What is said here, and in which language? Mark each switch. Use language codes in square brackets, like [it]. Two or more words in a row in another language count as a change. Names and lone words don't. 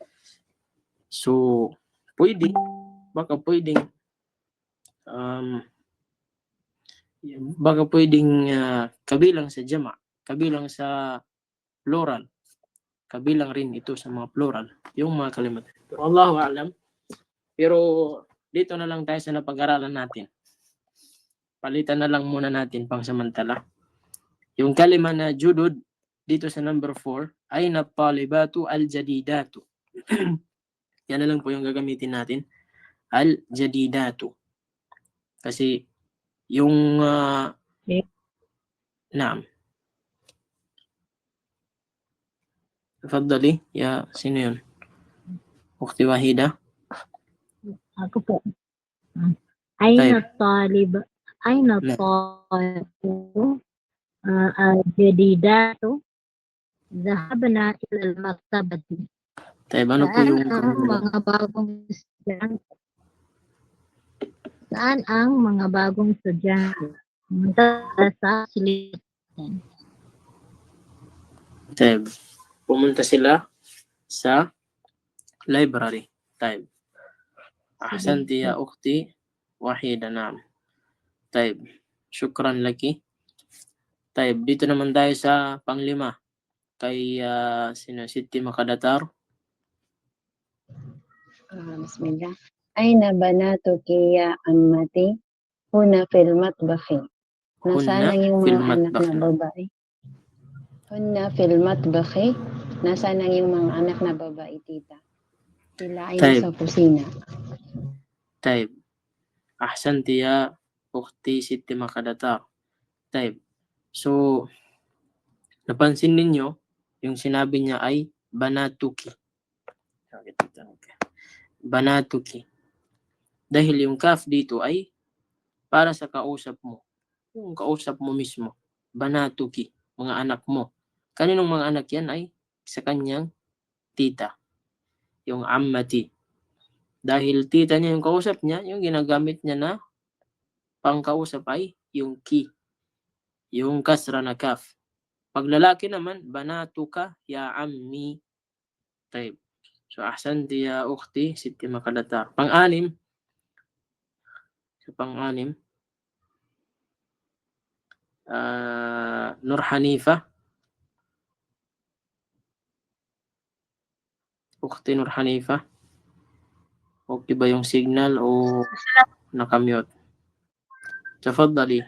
[tl] So baka pwedeng kabilang sa jama', kabilang sa plural, kabilang rin ito sa mga plural, yung mga kalimat. [ar] Pero الله أعلم. [tl] Pero dito na lang tayo sa napag-aralan natin. Palitan na lang muna natin pang samantala. Yung kalima na judud dito sa number 4 ay na [ar] طالبة الجديدة. [tl] Yan na lang po yung gagamitin natin. Al-jadidatu. Kasi yung naam. [ar] تفضلي، يا [tl] sino yun? Ukhti Wahida. Ako po. [ar] أين طالب الجديدة ذهبنا إلى المكتبة. [tl] Tayo, ano po yung mga bagong estudyante? Saan ang mga bagong estudyante? Pumunta sa silid. Tayo, pumunta sila sa library. Tayo. [ar] أحسنتِ يا أختي وحيدة. Naam. Tayo. شكرا لكِ. [tl] Tayo, dito naman tayo sa panglima. Kay Siti Makadatar. [ar] Bismillah. أين بناتكِ يا عمتي هنا في المطبخ. [tl] Nasaan ang iyong mga anak na babae? [ar] هنا في المطبخ. [tl] Nasaan ang iyong mga anak na babae, tita? Sila ay nasa kusina. [ar] Taib. أحسنتِ يا أختي ستي مكاداتار. Taib. [tl] So, napansin ninyo, yung sinabi niya ay banatuki. Banatuki. Dahil yung kaf dito ay para sa kausap mo. Yung kausap mo mismo. Banatuki. Mga anak mo. Kaninong mga anak yan ay sa kanyang tita. Yung ammati. Dahil tita niya yung kausap niya, yung ginagamit niya na pangkausap ay yung ki. Yung kasra na kaf. Pag lalaki naman, [ar] بناتكَ يا عمي. طيب. So, أحسنتِ يا أختي، ستي مكاداتار. [tl] Pang-anim. Sa pang-anim. Nur Hanifa. Ukhti Nur Hanifa. Okay ba yung signal o nakamute? [ar] Tafaddali.